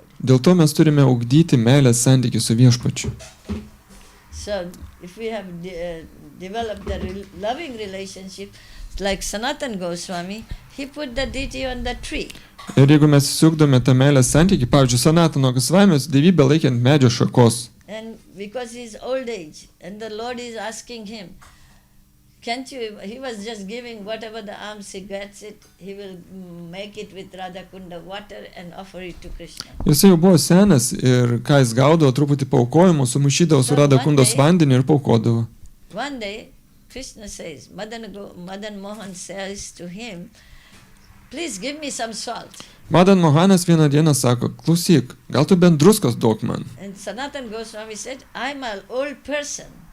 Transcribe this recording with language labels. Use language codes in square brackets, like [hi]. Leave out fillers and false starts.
[lt] Dėl to mes turime ugdyti meilės santykį su viešpačiu. [en] If we have developed the loving relationship, like Sanatana Goswami, he put the deity on the tree. [lt] Ir jeigu mes įsiugdome tą meilės santykį, pavyzdžiui, Sanatana Gosvamis dievybę laikė ant medžio šakos. [en] And because he is old age, and the Lord is asking him, can't you, he was just giving whatever the alms he gets it, he will make it with Radhakunda water and offer it to Krishna. [lt] Jis jau buvo senas ir ką jis gaudavo, truputį paukojimo, sumaišydavo su Radhakundos vandeniu ir paukodavo. [en] One day, Krishna says, Madan Mohan says to him, please give me some salt. [lt] Madan Mohanas vieną dieną sako, klausyk, gal tu bent druskos duok man. [en] And Sanatana Goswami said, I'm an old person.